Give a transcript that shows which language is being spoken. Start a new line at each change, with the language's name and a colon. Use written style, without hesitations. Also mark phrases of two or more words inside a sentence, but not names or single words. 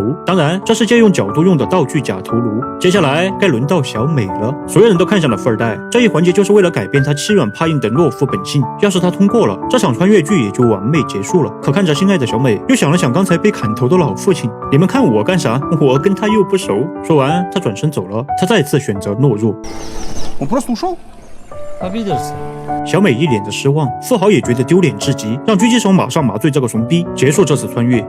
Chinese: 当然，这是借用角度用的道具假头颅。接下来该轮到小美了，所有人都看向了富二代。这一环节就是为了改变他欺软怕硬的懦夫本性。要是他通过了，这场穿越剧也就完美结束了。可看着心爱的小美，又想了想刚才被砍头的老父亲，你们看我干啥？我跟他又不熟。说完，他转身走了。他再次选择懦弱。
Russian: Он просто ушел. Обиделся.
Chinese: 小美一脸的失望，富豪也觉得丢脸至极，让狙击手马上麻醉这个怂逼，结束这次穿越。